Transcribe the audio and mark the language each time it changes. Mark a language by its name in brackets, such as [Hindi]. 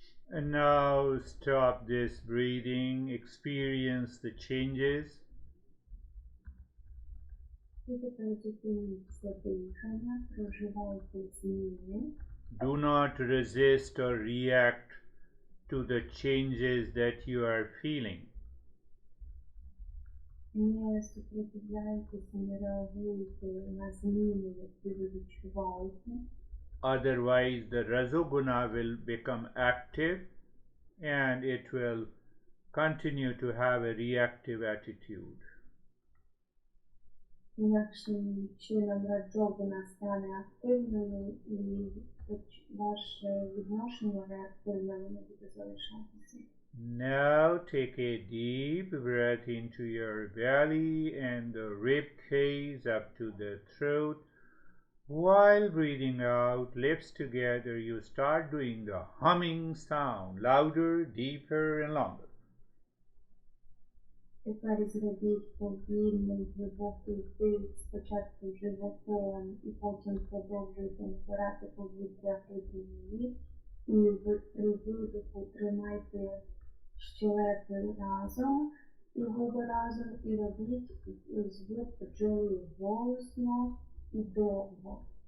[English] And now stop this breathing, experience the changes. [Ukrainian] Підтримуйте місце дихання, проживайте зміни. [English] Do not resist or react to the changes that you are feeling. [Ukrainian] Не супротивляйтеся, не реагуйте на зміни, які ви відчуваєте. [English] Otherwise, the Rajoguna will become active and it will continue to have a reactive attitude. [Ukrainian] Інакшим чином раджогуна стане активною і ваше відношення реактивне воно буде залишатися. [English] Now take a deep breath into your belly and the rib cage up to the throat. While breathing out, lips together, you start doing the humming sound, louder, deeper, and longer. [Ukrainian] Тепер зробіть повільний глибокий вдих спочатку животом і потім продовжуйте набирати повітря грудьми. І при видиху тримайте щелепи разом і губи разом і робіть звук бджоли голосно і довго.